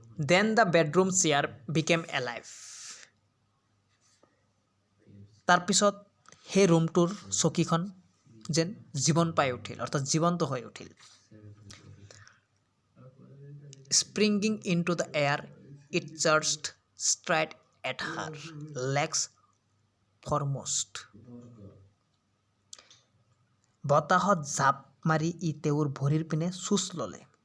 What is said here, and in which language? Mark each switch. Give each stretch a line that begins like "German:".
English: Then the bedroom chair became alive.
Assamese: তাৰপিছত সেই ৰুমটোৰ চকীখন যেন জীৱন পাই উঠিল, অৰ্থাৎ জীৱন্ত হৈ উঠিল।
English: Springing into the air, it charged straight at her, legs foremost.
Assamese: বতাহত জাপ মাৰি ই তেওঁৰ ভৰিৰ পিনে চুচ ল'লে।